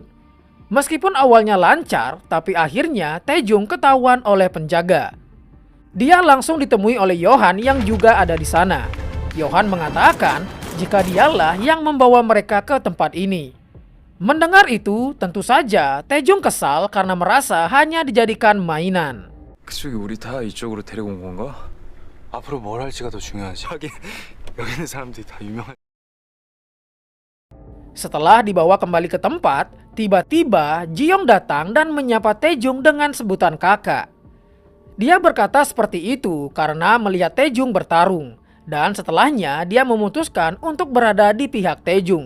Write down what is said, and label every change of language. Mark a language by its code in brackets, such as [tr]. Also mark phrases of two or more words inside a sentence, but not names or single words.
[id] Meskipun awalnya lancar, tapi akhirnya Taejung ketahuan oleh penjaga. Dia langsung ditemui oleh Johan yang juga ada di sana. Johan mengatakan jika dialah yang membawa mereka ke tempat ini. Mendengar itu, tentu saja Taejung kesal karena merasa hanya dijadikan mainan. [ko] 그쪽이 우리 다 이쪽으로 데리고 온 건가? 앞으로 뭘 할지가 더 중요하지. 하긴 여기 있는 사람들이 다 유명한. [id] Setelah dibawa kembali ke tempat, tiba-tiba Ji-young datang dan menyapa Tae-jung dengan sebutan kakak. Dia berkata seperti itu karena melihat Tae-jung bertarung, dan setelahnya dia memutuskan untuk berada di pihak Tae-jung.